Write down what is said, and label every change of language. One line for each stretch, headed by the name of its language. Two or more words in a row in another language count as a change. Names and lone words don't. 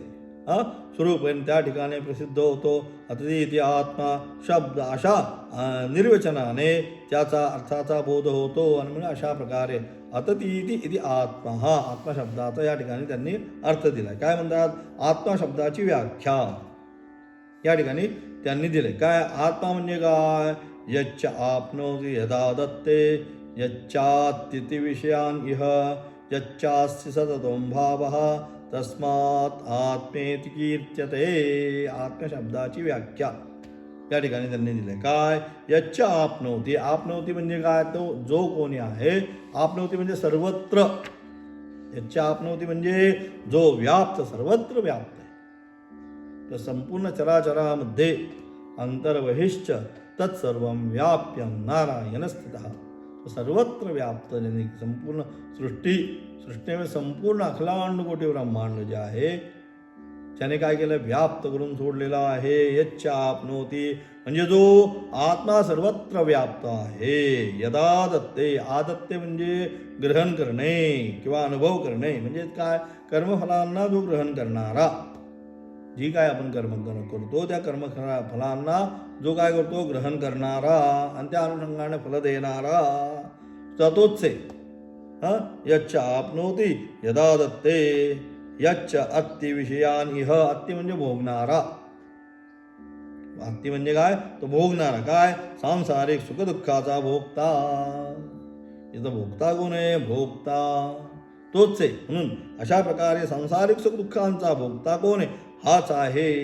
Marathi: स्वरूप आहे त्या ठिकाणी प्रसिद्ध होतो. अतिथी आत्मा शब्द अशा निर्वचनाने त्याचा अर्थाचा बोध होतो. आणि म्हणजे अशा प्रकारे
Sanskrit: अततीति इति आत्मा
Marathi: हा आत्मा शब्दाचा या ठिकाणी त्यांनी अर्थ दिला. काय म्हणतात? आत्मा शब्दाची व्याख्या या ठिकाणी त्यांनी दिले. काय आत्मा म्हणजे काय?
Sanskrit: यच्च आपनोति यदा दत्ते यच्चात्तिति विषयान् इह यच्चास्ति सततं भावः तस्मात् आत्मेति कीर्त्यते.
Marathi: आत्मशब्दाची व्याख्या या ठिकाणी त्यांनी दिले. काय?
Sanskrit: यच्च आपनोति.
Marathi: आपनोति म्हणजे काय? तो जो कोणी आहे. आपनोति म्हणजे सर्वत्र.
Sanskrit: यच्च आपनोति
Marathi: म्हणजे जो व्याप्त, सर्वत्र व्याप्त आहे. तर संपूर्ण चराचरामध्ये
Sanskrit: अंतर्बहिश्च तत्सर्वं व्याप्यं नारायण स्थितः.
Marathi: सर्वत्र व्याप्त ज्यांनी संपूर्ण सृष्टीमध्ये संपूर्ण अखिलांड कोटी ब्रह्मांड जे आहे त्याने काय केलं? व्याप्त करून सोडलेला आहे.
Sanskrit: यच्च आपनोति
Marathi: म्हणजे जो आत्मा सर्वत्र व्याप्त आहे.
Sanskrit: यदा दत्ते.
Marathi: आदत्ते म्हणजे ग्रहण करणे किंवा अनुभव करणे. म्हणजे काय? कर्मफलांना जो ग्रहण करणारा, जी काय आपण कर्म करतो त्या कर्मफलांना जो काय करतो? ग्रहण करणारा आणि त्या अनुषंगाने फल देणारा तोच आहे.
Sanskrit: यच्च आपनोति यदा दत्ते यच्च अत्ति विषयान् इह.
Marathi: अत्ति म्हणजे भोगणारा. अत्ति म्हणजे काय? तो भोगणारा. काय? सांसारिक सुखदुःखाचा भोगता. इथं भोगता कोण आहे? भोगता तोच आहे. म्हणून अशा प्रकारे सांसारिक सुख दुःखांचा भोगता कोण आहे? हाच आहे.